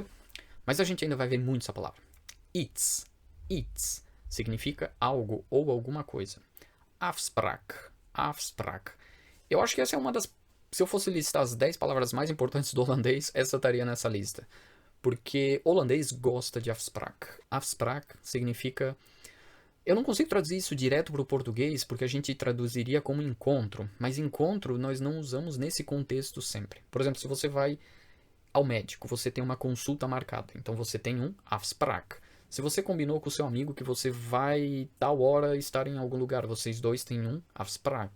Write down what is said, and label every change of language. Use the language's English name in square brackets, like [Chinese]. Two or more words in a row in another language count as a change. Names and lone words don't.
[Portuguese] Mas a gente ainda vai ver muito essa palavra. [Dutch] Iets, iets, [Portuguese] significa algo ou alguma coisa. [Dutch] Afspraak, afspraak. [Portuguese] Eu acho que essa é uma das... Se eu fosse listar as 10 palavras mais importantes do holandês, essa estaria nessa lista. Porque holandês gosta de afspraak. Afspraak significa... Eu não consigo traduzir isso direto para o português, porque a gente traduziria como encontro. Mas encontro nós não usamos nesse contexto sempre. Por exemplo, se você vai ao médico, você tem uma consulta marcada. Então você tem um afspraak. Se você combinou com o seu amigo que você vai tal hora estar em algum lugar, vocês dois têm um afspraak.